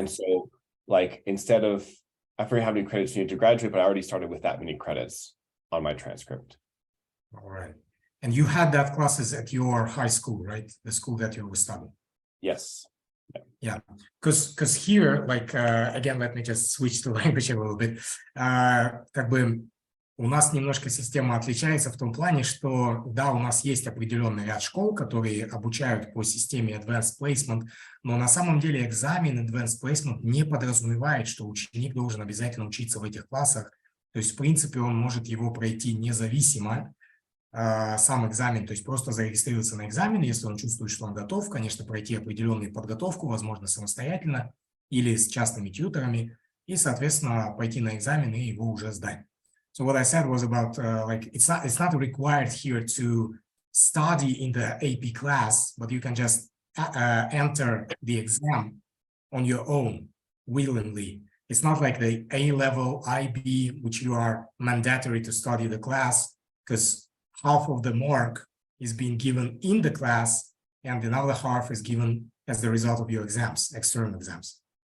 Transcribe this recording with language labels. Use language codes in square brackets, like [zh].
[en] And so like instead of, I forget how many credits you need to graduate, but I already started with that many credits on my transcript. All right. And you had that classes at your high school, right? The school that you were studying. Yes. Yeah, because here, like, again, let me just switch to language a little bit. [ru] Как бы у нас немножко система отличается в том плане, что, да, у нас есть определенный ряд школ, которые обучают по системе Advanced Placement, но на самом деле экзамен Advanced Placement не подразумевает, что ученик должен обязательно учиться в этих классах. То есть, в принципе, он может его пройти независимо, сам экзамен, то есть просто зарегистрироваться на экзамен, если он чувствует, что он готов, конечно, пройти определенную подготовку, возможно, самостоятельно или с частными тьюторами, и, соответственно, пойти на экзамен и его уже сдать. [en] So what I said was about like it's not required here to study in the AP class, but you can just enter the exam on your own willingly. It's not like the A-level IB, which you are mandatory to study the class, because half of the mark is being given in the class, and another half is given as the result of your exams, external exams.